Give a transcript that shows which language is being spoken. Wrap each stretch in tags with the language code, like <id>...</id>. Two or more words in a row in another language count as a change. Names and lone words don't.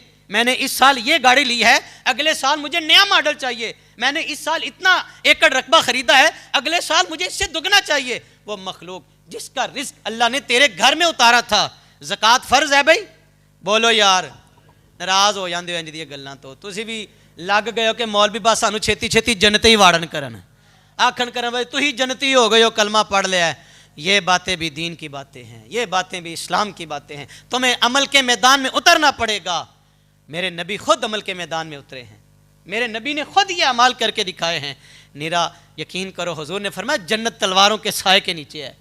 <ur>میں نے اس سال یہ گاڑی لی ہے، اگلے سال مجھے نیا ماڈل چاہیے. میں نے اس سال اتنا ایکڑ رقبہ خریدا ہے، اگلے سال مجھے اس سے دگنا چاہیے. وہ مخلوق جس کا رزق اللہ نے تیرے گھر میں اتارا تھا. زکوٰۃ فرض ہے بھائی؟ بولو یار.</ur> <pa>ناراض ہو جاندے ہو انج دی گلاں تو. تسی بھی لگ گئے ہو کہ مولوی بس سانو چھتی چھتی جنتی وارن کرن، آکھن کرن بھائی تسی جنتی ہو گئے ہو، کلمہ پڑھ لیا ہے.</pa> <ur>یہ باتیں بھی دین کی باتیں ہیں، یہ باتیں بھی اسلام کی باتیں ہیں. تمہیں عمل کے میدان میں اترنا پڑے گا. میرے نبی خود عمل کے میدان میں اترے ہیں. میرے نبی نے خود یہ اعمال کر کے دکھائے ہیں. نیرا یقین کرو حضور نے فرمایا جنت تلواروں کے سائے کے نیچے ہے.</ur>